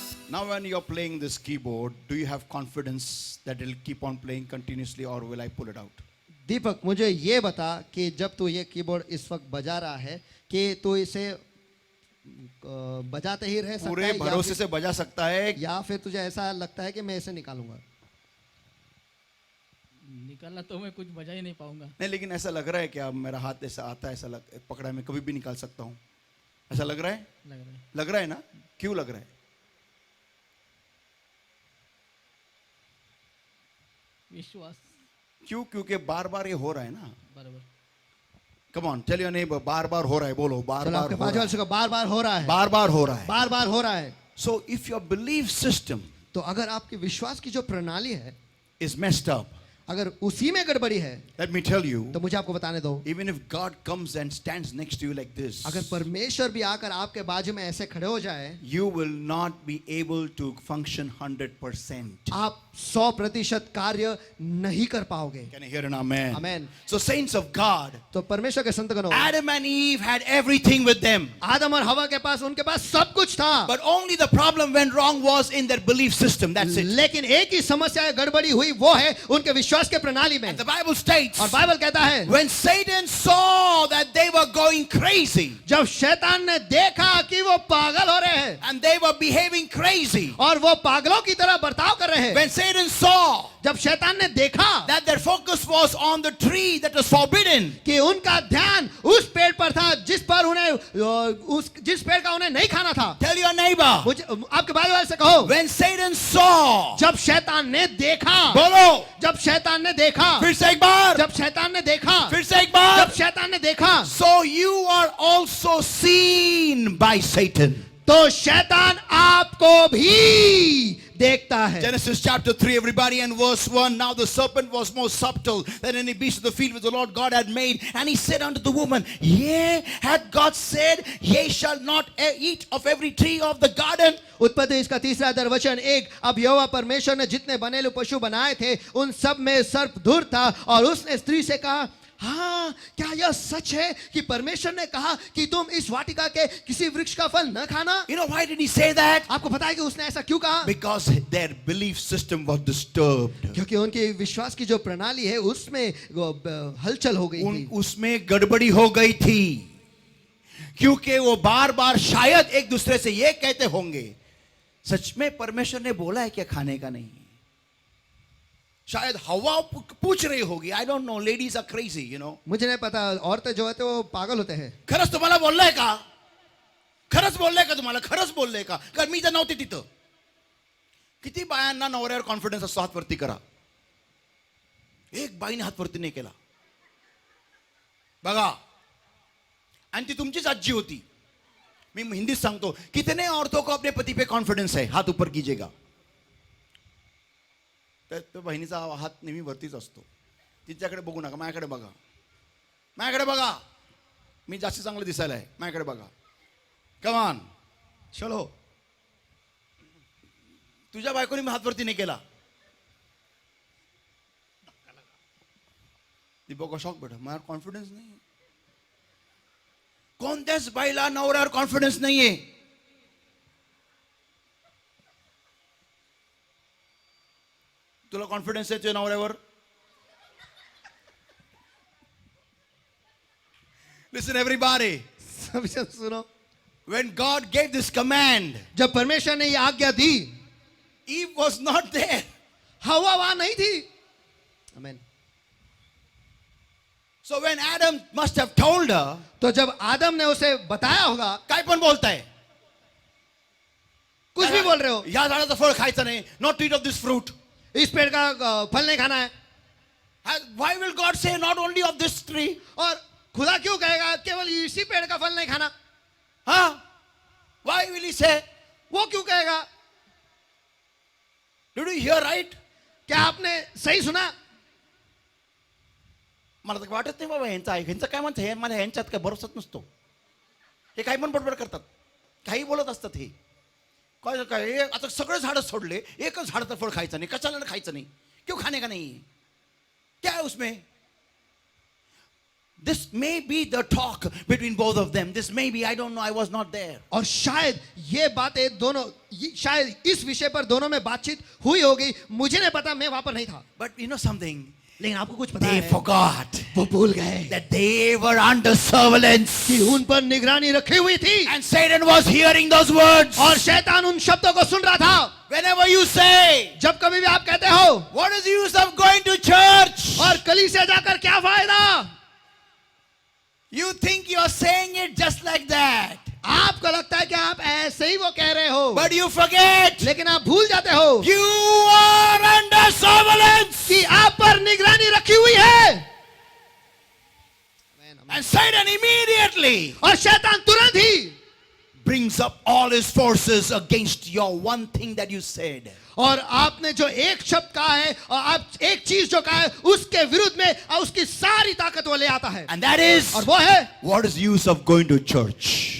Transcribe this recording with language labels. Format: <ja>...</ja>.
<en>Now, when you're playing this keyboard, do you have confidence that it'll keep on playing continuously, or will I pull it out?</en> <hi>दीपक, मुझे ये बता कि जब तू ये keyboard इस वक्त बजा रहा है कि तू इसे बजाते ही रह सकता पूरे है भरोसे से बजा सकता है? या फिर तुझे ऐसा लगता है कि मैं इसे निकालूंगा? निकालना तो मैं कुछ बजा ही नहीं पाऊंगा। नहीं, लेकिन ऐसा लग रहा है कि अब मेरा हाथ ऐसा आता है, ऐसा पकड़ा मैं कभी भी निकाल सकता हूँ, ऐसा लग रहा है? लग रहा है ना? क्यों लग रहा है? विश्वास। क्यों? क्योंकि बार बार ये हो रहा है ना। बराबर।</hi> <en>come on, tell your neighbour,</en> <hi>बार बार हो रहा है, बोलो बार चलो बार आपके हो बाजू रहा वाले से कहो, बार बार हो रहा है, है, बार बार हो रहा है। बार बार हो रहा है।</hi> <en>So if your belief system</en> <hi>तो अगर आपकी विश्वास की जो प्रणाली है</hi> <en>is messed up,</en> <hi>अगर उसी में गड़बड़ी है,</hi> <en>let me tell you,</en> <hi>तो मुझे आपको बताने दो,</hi> <en>even if God comes and stands next to you like this,</en> <hi>अगर परमेश्वर भी आकर आपके बाजू में ऐसे खड़े हो जाए,</hi> <en>you will not be able to function 100%.</en> <hi>आप 100% कार्य नहीं कर पाओगे।</hi> <en>Can I hear an amen? Amen. So saints of God,</en> <hi>तो परमेश्वर के संतगणों,</hi> <en>Adam and Eve had everything with them,</en> <hi>आदम और हवा के पास, उनके पास सब कुछ था,</hi> <en>but only the problem went wrong was in their belief system. That's it.</en> <hi>लेकिन एक ही समस्या गड़बड़ी हुई, वो है उनके विश्वास के प्रणाली में।</hi> <en>And the Bible states,</en> <hi>और बाइबल कहता है,</hi> <en>when Satan saw that they were going crazy</en> <hi>जब शैतान ने देखा कि वो पागल हो रहे हैं</hi> <en>and they were behaving crazy,</en> <hi>और वो पागलों की तरह बर्ताव कर रहे हैं,</hi> <en>when Satan saw</en> <hi>जब शैतान ने देखा</hi> <en>that their focus was on the tree that was forbidden,</en> <hi>कि उनका ध्यान उस पेड़ पर था जिस पर उन्हें जिस पेड़ का उन्हें नहीं खाना था,</hi> <en>tell your neighbor,</en> <hi>मुझे आपके बाजू वाले से कहो,</hi> <en>when Satan saw,</en> <hi>जब शैतान ने देखा, बोलो, जब शैतान ने देखा, फिर से एक बार, जब शैतान ने देखा, फिर से एक बार, जब शैतान ने देखा,</hi> <en>so you are also seen by Satan.</en> <hi>तो शैतान आपको भी देखता है।</hi> <en>Genesis chapter 3, everybody, and verse 1. Now the serpent was more subtle than any beast of the field which the Lord God had made. And he said unto the woman, yea, had God said, ye shall not eat of every tree of the garden?</en> <hi>उत्पत्ति इसका 3रा अध्याय वचन 1। अब यहोवा परमेश्वर ने जितने बनेलु पशु बनाए थे, उन सब में सर्प धुर था, और उसने स्त्री से कहा, हाँ, क्या यह सच है कि परमेश्वर ने कहा कि तुम इस वाटिका के किसी वृक्ष का फल न खाना?</hi> <en>You know why did he say that?</en> <hi>आपको पता है कि उसने ऐसा क्यों कहा?</hi> <en>Because their belief system was disturbed.</en> <hi>क्योंकि उनकी विश्वास की जो प्रणाली है उसमें हलचल हो गई थी, उसमें गड़बड़ी हो गई थी, क्योंकि वो बार बार शायद एक दूसरे से ये कहते होंगे, सच में परमेश्वर ने बोला है क्या खाने का नहीं? शायद हवा पूछ रही होगी,</hi> <en>I don't know, ladies are crazy, you know.</en> <hi>मुझे नहीं पता, औरतें जो है तो वो पागल होते हैं।</hi> <mr>खरंच तुम्हाला बोललंय का? खरंच बोललंय का तुम्हाला? खरंच बोललंय का? कारण मी तर नव्हती तिथं. किती बायांना नवऱ्यावर कॉन्फिडन्स असतो? हात वरती करा. एक बाईने हात वरती नाही केला बघा, आणि ती तुमचीच आजी होती. मी हिंदीत सांगतो,</mr> <hi>कितने औरतों को अपने पति पे कॉन्फिडेंस है? हाथ ऊपर कीजिएगा.</hi> <mr>तर बहिणीचा हात नेहमी वरतीच असतो. तिच्याकडे बघू नका, माझ्याकडे बघा, माझ्याकडे बघा, मी जास्त चांगलं दिसायला आहे, माझ्याकडे बघा.</mr> <en>Come on, चलो.</en> <mr>तुझ्या बायकोने मी हात वरती नाही केला. दीपक शॉक बेटा, माझ्यावर कॉन्फिडन्स नाही. कोणत्याच बाईला नवऱ्यावर कॉन्फिडन्स नाहीये. तुला कॉन्फिडन्स आहे तुझ्या नवऱ्यावर?</mr> <en>Listen everybody.</en> <hi>सब सुनो,</hi> <en>When God gave this command,</en> <hi>जब परमेश्वर ने ये आज्ञा दी,</hi> <en>Eve was not there.</en> <hi>हवा वहां नहीं थी. आमीन.</hi> <en>So when Adam must have told her,</en> <hi>तो जब आदम ने उसे बताया होगा,</hi> <mr>काय पण बोलताय,</mr> <hi>कुछ भी बोल रहे हो,</hi> <mr>या झाडाचं फळ खायचं नाही,</mr> <en>not to eat of this fruit.</en> <hi>इस पेड़ का फल नहीं खाना है.</hi> <en>Why will God say not only of this tree?</en> <hi>और खुदा क्यों कहेगा केवल इसी पेड़ का फल नहीं खाना?</hi> <en>हाँ, why will he say?</en> <hi>वो क्यों कहेगा?</hi> <en>Did you hear right?</en> <hi>क्या आपने सही सुना?</hi> <mr>मला तर वाटत नाही बाबा ह्यांचं काय म्हणतं, हे मला ह्यांच्यात काय भरोसाच नसतो. हे काही पण बडबड करतात, काही बोलत असतात. हे काय काय आता सगळे झाडं सोडले, एकच झाडाचं फळ खायचं नाही, कशाला खायचं नाही?</mr> <hi>क्यों खाने का नहीं? क्या है उसमें?</hi> <en>This may be the talk between both of them. This may be, I don't know, I was not there.</en> <hi>और शायद ये बातें दोनों शायद इस विषय पर दोनों में बातचीत हुई होगी, मुझे नहीं पता, मैं वहां पर नहीं था।</hi> <en>But you know something?</en> <hi>लेकिन आपको कुछ पता</hi> <en>They</en> <hi>है,</hi> <en>forgot</en> <hi>वो भूल गए</hi> <en>that they were under surveillance.</en> <hi>कि उन पर निगरानी रखी हुई थी</hi> <en>And Satan was hearing those words.</en> <hi>और शैतान उन शब्दों को सुन रहा था।</hi> <en>Whenever you say,</en> <hi>जब कभी भी आप कहते हो</hi> <en>what is the use of going to church?</en> <hi>और कलीसिया जाकर क्या फायदा,</hi> <en>You think you are saying it just like that.</en> <hi>आपको लगता है कि आप ऐसे ही वो कह रहे हो,</hi> <en>But you forget,</en> <hi>लेकिन आप भूल जाते हो</hi> <en>you are under surveillance.</en> <hi>कि आप पर निगरानी रखी हुई है।</hi> <en>And Satan immediately</en> <hi>और शैतान तुरंत ही</hi> <en>brings up all his forces against your one thing that you said.</en> <hi>और आपने जो एक शब्द कहा है और आप एक चीज जो कहा है उसके विरुद्ध में उसकी सारी ताकत वो ले आता है,</hi> <en>And that is,</en> <hi>और वो है</hi> <en>what is the use of going to church?</en>